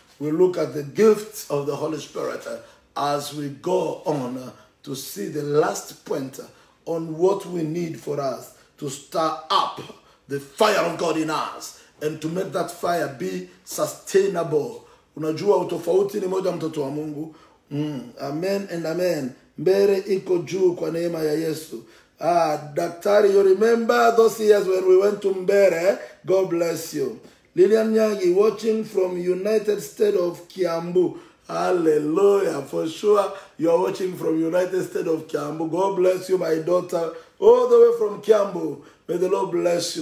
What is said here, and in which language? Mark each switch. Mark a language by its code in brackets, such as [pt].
[en] We look at the gifts of the Holy Spirit as we go on to see the last point on what we need for us to stir up the fire of God in us and to make that fire be sustainable. [sw] Unajua utofauti ni moja, mtoto wa Mungu. Amen and amen. Mbere iko juu kwa neema ya Yesu. [en] Daktari, you remember those years when we went to Mbere? God bless you. Lilian Nyagi, watching from United States of Kiambu. Hallelujah. For sure, you are watching from United States of Kiambu. God bless you, my daughter, all the way from Kiambu. May the Lord bless you.